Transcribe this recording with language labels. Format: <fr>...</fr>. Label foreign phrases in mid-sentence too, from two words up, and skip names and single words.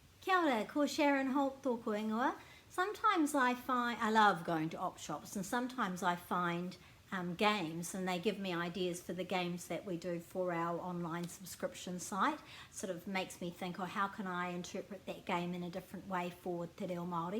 <mi>Kia ora, ko Sharon Holt tōku ingoa.</mi> <en>Sometimes I love going to op shops, and sometimes I find games, and they give me ideas for the games that we do for our online subscription site. Sort of makes me think, oh, how can I interpret that game in a different way for Te Reo Māori?</en>